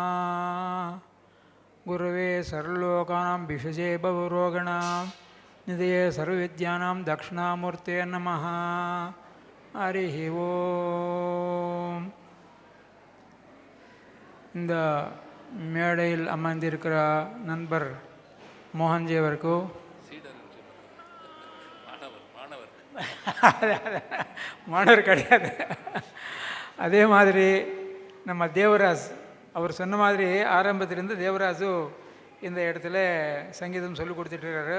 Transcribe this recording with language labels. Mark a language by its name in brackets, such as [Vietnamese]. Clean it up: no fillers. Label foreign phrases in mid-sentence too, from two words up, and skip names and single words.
[Sanskrit] गुरवे सर्वलोकानां विषजे भवरोगिणां निधये सर्वविद्यानां दक्षिणामूर्ते नमः. हरिः ओम्. [Tamil] இந்த மேடையில் அமர்ந்திருக்கிற நண்பர் மோகன்ஜி அவருக்கு மாணவர் கிடையாது. அதே மாதிரி நம்ம தேவராஜ் அவர் சொன்ன மாதிரி ஆரம்பத்திலேருந்து தேவராஜு இந்த இடத்துல சங்கீதம் சொல்லி கொடுத்துட்ருக்காரு.